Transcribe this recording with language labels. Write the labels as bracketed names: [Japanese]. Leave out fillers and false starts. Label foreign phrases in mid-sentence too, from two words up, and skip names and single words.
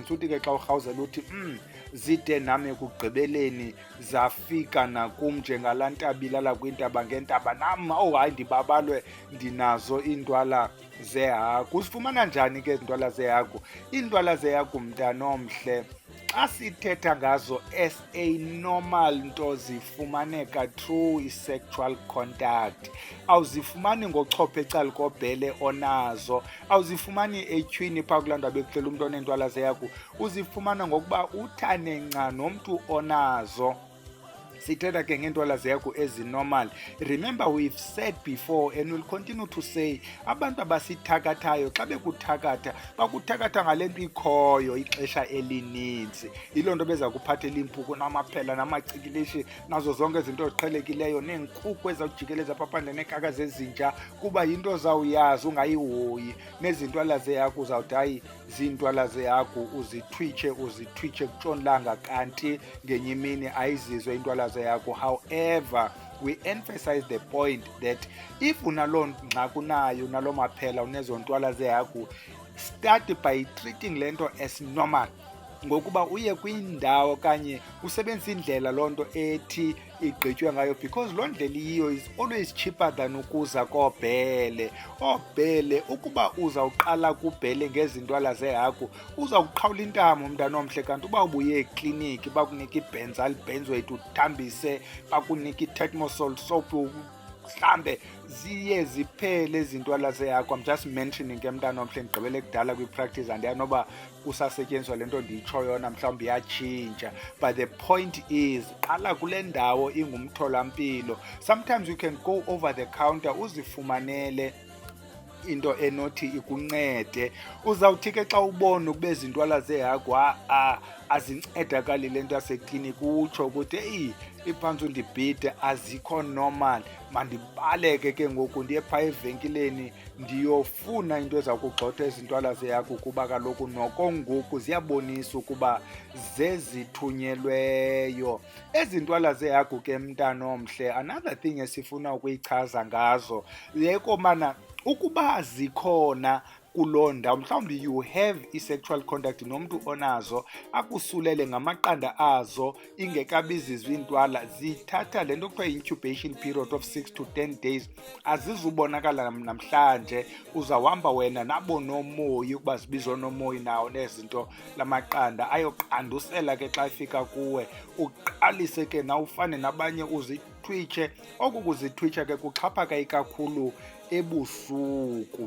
[Xhosa] Futhi ke xa urhawuzela uthi zide nam ekugqibeleni zafika nakum njengalaa ntabi ilala kwintaba ngentaba, nam hayi ndibabalwe ndinazo iintwala zehagu. Uzifumana njani ke ezi ntwala zehagu? Iintwala zehagu mntana omhle xa sithetha ngazo [English] as a normal [Xhosa] nto zifumaneka [English] through i-sexual contact. [Xhosa] Awuzifumani ngochopha ecalikobhele onazo, awuzifumani etyhwini phaa kulaa nto bekuhlela umntu oneentwala zehagu. Uzifumana ngokuba uthane nca nomntu onazo. Sithetha ke ngeentwala zehagu ezinormal. [English] Remember, we've said before and we'll continue to say, [Xhosa] abantu abasithakathayo xa bekuthakatha bakuthakatha ngale nto ikhoyo ixesha elininzi. Yiloo nto beza kuphathela iimpuku namaphela namacikilishi nazo zonke izinto eziqhelekileyo, neenkukhu ezawujikeleza phaphandle neekaka zezinja, kuba yinto zawuyazi ungayihoyi. Nezintwala zehagu uzawuthi hayi ziintwala zehagu, uzithwitshe kutshonilanga, kanti ngenye imini ayizizo iintwala zehagu. [English] However, we emphasize the point that if [Xhosa] unaloo ngxaki unayo, unaloo maphela, unezo ntwala zehagu, [English] start by treating [Xhosa] le nto [English] as normal, [Xhosa] ngokuba uye kwindawo okanye usebenzise indlela loo nto ethi igqitywe ngayo, because loo ndlela iyiyo [English] is always cheaper than [Xhosa] ukuza koobhele. Oobhele, ukuba uzawuqala kubhele ngezintwala zehagu, uzawuqhawula intamo mntana omhle, kanti uba ubuye ekliniki bakunika i-benzyl benzoate uthambise, bakunika i-tetmosol soap mhlambe, ziye ziphele ezintwala zehagu. [English] I'm just mentioning [Xhosa] ke mntana omhle, ndigqibele kudala kwi-practice, andiyanoba kusasetyenziswa le nto ndiyitsho yona, mhlawumbi iyatshintsha, [English] but the point is [Xhosa] qala kule ndawo ingumtholampilo. [English] Sometimes you can go over the counter [Xhosa] uzifumanele into enothi ikuncede. Uzawuthi ke xa ubona ukuba ezintwala zehagu azincedakali le nto yasekliniki, utsho ukuthi eyi, iphantsi undibhide, azikho normal, mandibaleke ke ngoku ndiye phaa evenkileni ndiyofuna into eza kugxotha ezintwala zehagu, kuba kaloku noko ngoku ziyabonisa ukuba zezithunyelweyo. Ezi ntwala zehagu ke mntana omhle, [English] another thing [Xhosa] esifuna ukuyichaza ngazo yekomana ukuba zikhona kuloo ndawo, mhlawumbi [English] you have i-sexual contact [Xhosa] nomntu onazo, akusulele ngamaqanda azo ingekabizizwa iintwala, zithatha le nto kuthiwa yi- [English] incubation period of 6 to 10 days. [Xhosa] Azizubonakala namhlanje, uzawuhamba wena nabo nomoyi, ukuba zibizwa nomoyi nawo nezinto lamaqanda, ayoqandusela ke xa ifika kuwe, uqalise ke na ufane nabanye uzithwitshe. Oku kuzithwitsha ke kuxhaphaka ikakhulu ebusuku.